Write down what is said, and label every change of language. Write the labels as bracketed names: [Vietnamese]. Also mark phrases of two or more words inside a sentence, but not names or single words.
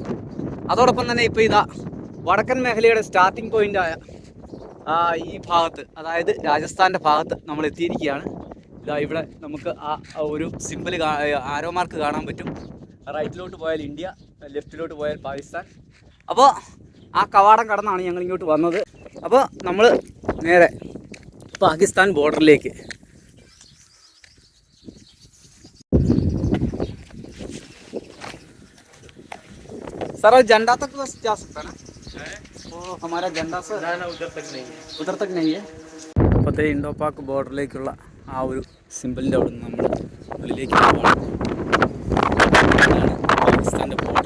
[Malayalam] അതോടൊപ്പം തന്നെ ഇപ്പോൾ ഇതാ വടക്കൻ മേഖലയുടെ സ്റ്റാർട്ടിംഗ് പോയിൻ്റായ ഈ ഭാഗത്ത്, അതായത് രാജസ്ഥാൻ്റെ ഭാഗത്ത് നമ്മൾ എത്തിയിരിക്കുകയാണ്. ഇതാ ഇവിടെ നമുക്ക് ആ ഒരു സിമ്പിൾ ആരോ മാർക്ക് കാണാൻ പറ്റും. റൈറ്റിലോട്ട് പോയാൽ ഇന്ത്യ, ലെഫ്റ്റിലോട്ട് പോയാൽ പാകിസ്ഥാൻ. അപ്പോൾ ആ കവാടം കടന്നാണ് ഞങ്ങൾ ഇങ്ങോട്ട് വന്നത്. അപ്പോൾ നമ്മൾ നേരെ പാകിസ്ഥാൻ ബോർഡറിലേക്ക്. [Hindi] सर झंडा तक बस जा सकता है ना? वो हमारा झंडा सर उधर तक नहीं है. [Malayalam] അപ്പോഴത്തെ ഇൻഡോ പാക്ക് ബോർഡറിലേക്കുള്ള ആ ഒരു സിമ്പിളിൻ്റെ അവിടെ നിന്ന് നമ്മൾ ഉള്ളിലേക്ക് പോകണം. പാകിസ്ഥാൻ്റെ ബോർഡർ.